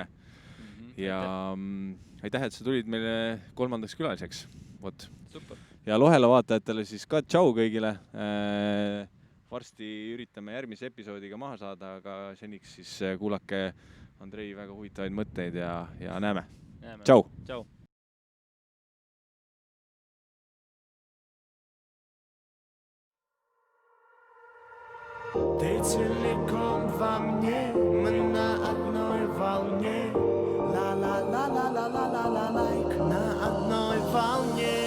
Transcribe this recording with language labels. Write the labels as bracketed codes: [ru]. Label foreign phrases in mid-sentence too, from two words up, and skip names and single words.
[et] Ja aitäh, et sa tulid meile 3. külaliseks. Vot. Super. Ja Lohela vaatajatele siis ka tšau kõigile. Varsti üritame järgmise episoodiga maha saada, aga seniks siis kuulake Andrei väga huvitavaid mõtteid ja näeme. Tšau! Tšau! [ru] Ты целиком во мне, мы на одной волне. Ла-ла-ла-ла-ла-ла-ла-ла-лайк, на одной волне.